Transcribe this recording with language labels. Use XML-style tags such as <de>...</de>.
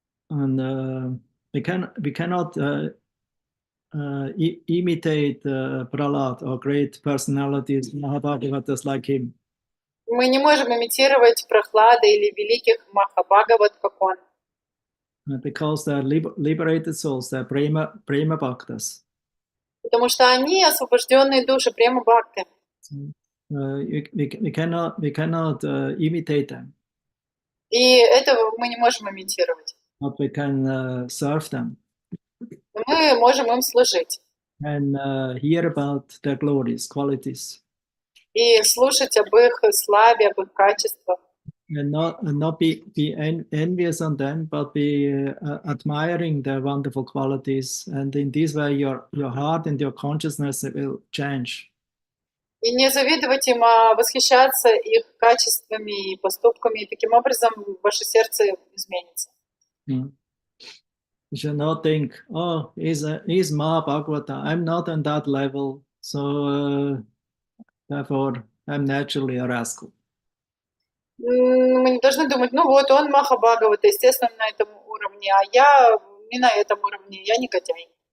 <en>And we cannot imitate Prahlad or great personalities, Mahabhagavatas like him.</en> <ru>Мы не можем имитировать Прахлада или великих Махабхагават, как он.</ru> <en>Because they're liberated souls, they're prema bhaktas.</en> <ru>Потому что они освобожденные души, према бхакти.</ru> <en>We cannot imitate them.</en> <ru>И этого мы не можем имитировать.</ru> <en>But we can serve them.</en> <ru>Мы можем им служить.</ru> <en>And hear about their glories, qualities.</en> <ru>И слушать об их славе, об их качествах.</ru> <en>And not be envious on them, but be admiring their wonderful qualities. And in this way, your heart and your consciousness will change.</en> <ru>И не завидовать им, а восхищаться их качествами и поступками. И таким образом ваше сердце изменится.</ru> <en>You should not think, oh, he's Mahabhagavata. I'm not on that level, so therefore I'm naturally a rascal.</en> <ru>Мы не должны думать, ну вот он Махабхагавата, естественно, на этом уровне, а я не на этом уровне, я негодяй.</ru>